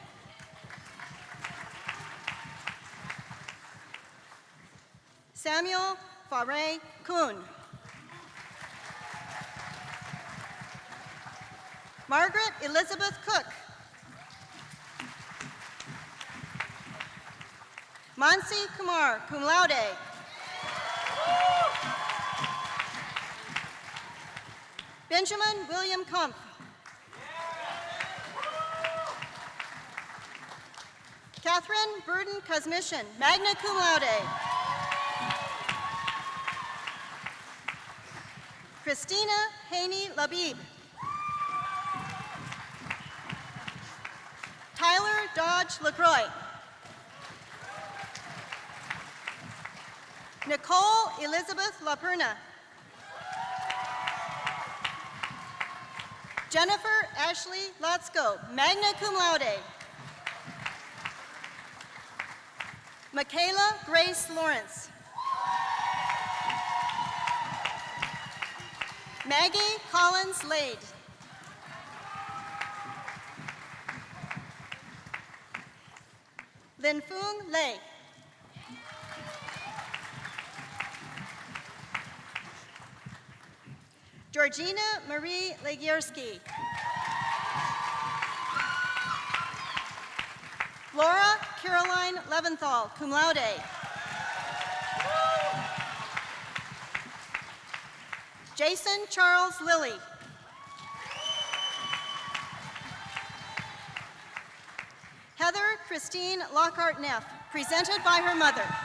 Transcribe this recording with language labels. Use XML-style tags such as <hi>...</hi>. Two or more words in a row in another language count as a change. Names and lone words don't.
<en>Samuel Faray Kuhn. Margaret Elizabeth Cook. Mansi Kumar,</en> <la>cum laude.</la> <en>Benjamin William Kumpf. Catherine Burden Kosmishin,</en> <la>magna cum laude.</la> <en>Christina Haney Labib. Tyler Dodge LaCroix. Nicole Elizabeth LaPerna. Jennifer Ashley Lotsko,</en> <la>magna cum laude.</la> <en>Michaela Grace Lawrence. Maggie Collins Lade. Lin Fung Lei. Georgina Marie Legierski. Laura Caroline Leventhal,</en> <la>cum laude.</la> <en>Jason Charles Lilly. Heather Christine Lockhart Neff, presented by her mother.</en>